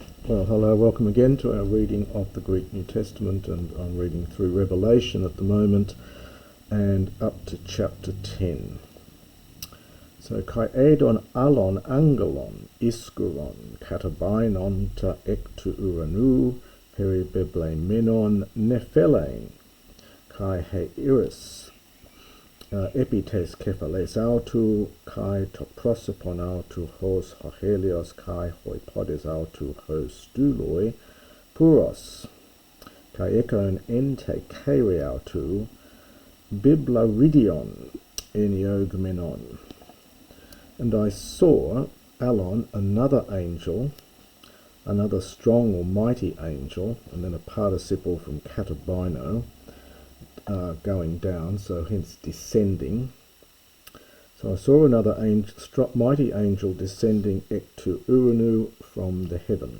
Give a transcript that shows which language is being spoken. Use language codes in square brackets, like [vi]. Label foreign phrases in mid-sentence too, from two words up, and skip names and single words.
[en] Well, hello, welcome again to our reading of the Greek New Testament, and I'm reading through Revelation at the moment and up to chapter 10. So, [el] καὶ εἶδον ἄλλον ἄγγελον ἰσχυρὸν καταβαίνον τα ἐκ τοῦ οὐρανοῦ περιβεβλημένον νεφέλην καὶ ἡ ἶρις ἐπὶ τῆς κεφαλῆς αὐτοῦ καὶ τὸ πρόσωπον αὐτοῦ ὡς ὁ ἥλιος καὶ οἱ πόδες αὐτοῦ ὡς στῦλοι πυρὸς καὶ ἔχων ἐν τῇ χειρὶ αὐτοῦ βιβλαρίδιον ἠνεῳγμένον. [en] And I saw Alon, another angel, another strong or mighty angel, and then a participle from katabino, going down, so hence descending. So I saw another angel, mighty angel descending [el] ἐκ τοῦ οὐρανοῦ [en] from the heaven.